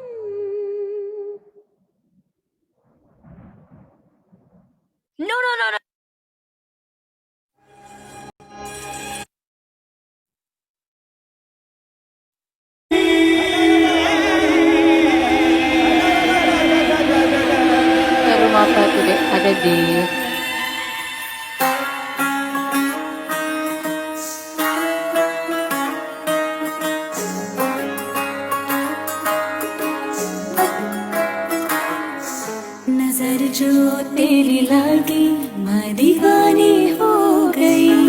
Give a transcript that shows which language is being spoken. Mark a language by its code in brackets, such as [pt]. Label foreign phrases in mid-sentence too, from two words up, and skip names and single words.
[en] no no no no [id] rumah apa tuh dek ada di [hi] नजर जो तेरी लगी मैं दीवानी हो गई